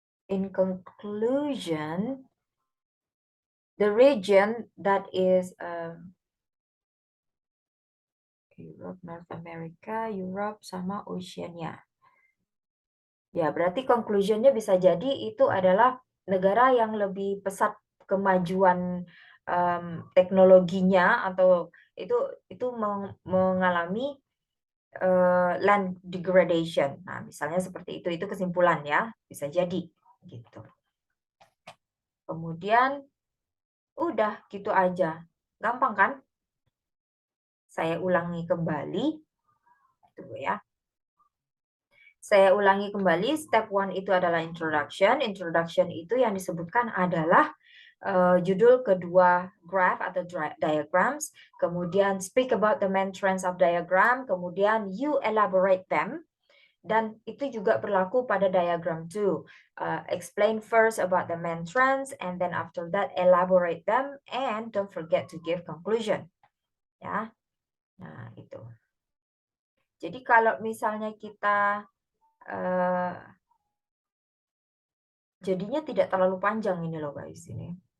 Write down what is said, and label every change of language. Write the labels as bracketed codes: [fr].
[en] In conclusion, the region that is Europe, North America, Europe, sama Oceania. [id] Ya, berarti conclusionnya bisa jadi itu adalah negara yang lebih pesat kemajuan teknologinya, atau itu mengalami land degradation. Nah, misalnya seperti itu kesimpulan ya, bisa jadi gitu. Kemudian udah gitu aja. Gampang kan? Saya ulangi kembali. Tunggu ya. Saya ulangi kembali, step 1 itu adalah introduction. Introduction itu yang disebutkan adalah judul kedua graph atau diagrams, kemudian [en] speak about the main trends of diagram, [id] kemudian [en] you elaborate them, [id] dan itu juga berlaku pada diagram 2. [en] Explain first about the main trends, and then after that elaborate them, and don't forget to give conclusion. [id] Ya, nah itu. Jadi kalau misalnya kita jadinya tidak terlalu panjang ini loh guys ini.